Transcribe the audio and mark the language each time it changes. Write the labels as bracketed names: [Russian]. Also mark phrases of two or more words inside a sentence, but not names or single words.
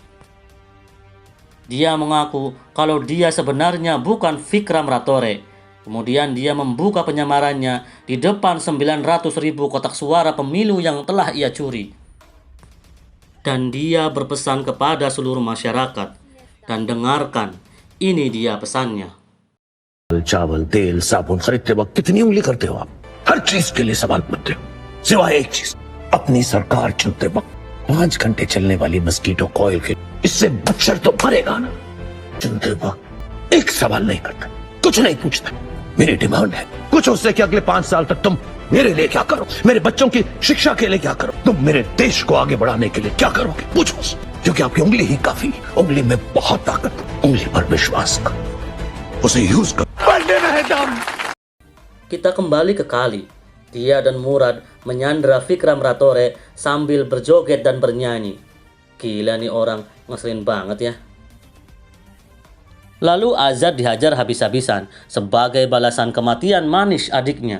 [Indonesian] Dia mengaku kalau dia sebenarnya bukan Vikram Ratore. Kemudian dia membuka penyamarannya di depan 900.000 kotak suara pemilu yang telah ia curi. Dan dia berpesan kepada seluruh masyarakat. Dan dengarkan, ini dia pesannya. [Hindi] चावल तेल साबुन खरीदते वक्त कितनी उंगली करते हो आप? हर चीज के लिए सवाल पूछते हो सिवाय एक चीज, अपनी सरकार चुनते वक्त 5 घंटे चलने वाली [English] mosquito coil [Hindi] के इससे मच्छर तो मरेगा ना। चुनते वक्त एक सवाल नहीं करता, कुछ नहीं पूछता। मेरी डिमांड है कुछ उससे कि अगले 5 साल तक तुम मेरे लिए क्या करो, मेरे बच्चों की शिक्षा के लिए क्या करो, तुम मेरे देश को आगे बढ़ाने के लिए क्या करोगे, पूछो। क्योंकि आपकी उंगली ही काफी, उंगली में बहुत ताकत, उंगली पर विश्वास करो, उसे यूज करो। [Indonesian] Kita kembali ke Kali. Dia dan Murad menyandra Vikram Ratore sambil berjoget dan bernyanyi. Gila nih orang, ngeselin banget ya. Lalu Azad dihajar habis-habisan sebagai balasan kematian Manish adiknya.